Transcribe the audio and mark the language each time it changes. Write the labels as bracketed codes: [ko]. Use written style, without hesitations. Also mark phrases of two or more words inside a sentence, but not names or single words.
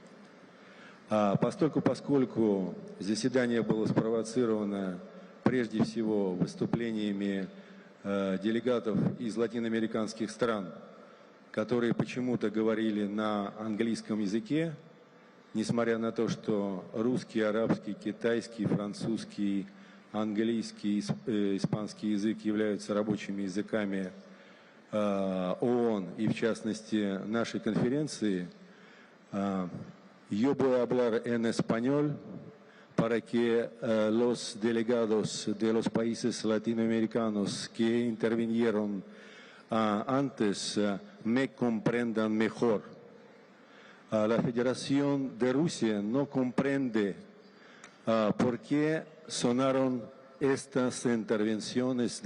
[ru] Поскольку заседание было спровоцировано прежде всего выступлениями делегатов из латиноамериканских стран, которые почему-то говорили на английском языке, несмотря на то, что русский, арабский, китайский, французский, английский, испанский язык являются рабочими языками ООН и, в частности, нашей конференции, [es] yo voy a hablar en español para que los delegados de los países latinoamericanos que intervinieron antes me comprendan mejor. La Federación de Rusia no comprende por qué sonaron estas intervenciones